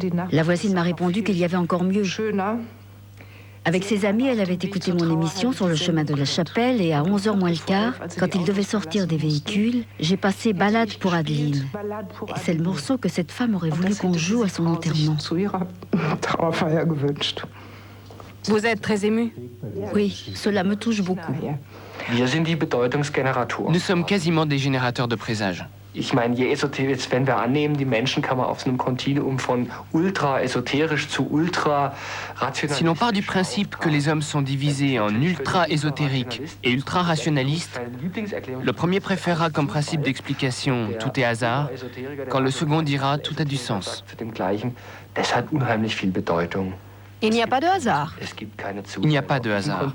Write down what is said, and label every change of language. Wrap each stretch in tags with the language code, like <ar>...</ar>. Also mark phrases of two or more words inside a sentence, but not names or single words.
<fr>La voisine m'a répondu qu'il y avait encore mieux. Avec ses amis, elle avait écouté mon émission sur le chemin de la chapelle et à 11h moins le quart, quand il devait sortir des véhicules, j'ai passé Ballade pour Adeline. C'est le morceau que cette femme aurait voulu qu'on joue à son enterrement. Vous êtes très ému? Oui, cela me touche beaucoup. Nous sommes quasiment des générateurs de présages.</fr> <de>Ich meine, je esoterisch, wenn wir annehmen, die Menschen kann man auf so einem Kontinuum von ultra-esoterisch zu ultra-rationalistisch.</de> <fr>Si l'on part du principe que les hommes sont divisés en ultra-ésotériques et ultra-rationalistes, le premier préférera comme principe d'explication « tout est hasard », quand le second dira « tout a du sens ».</fr> <de>Das hat unheimlich viel Bedeutung.</de> <fr>Il n'y a pas de hasard. Il n'y a pas de hasard.</fr>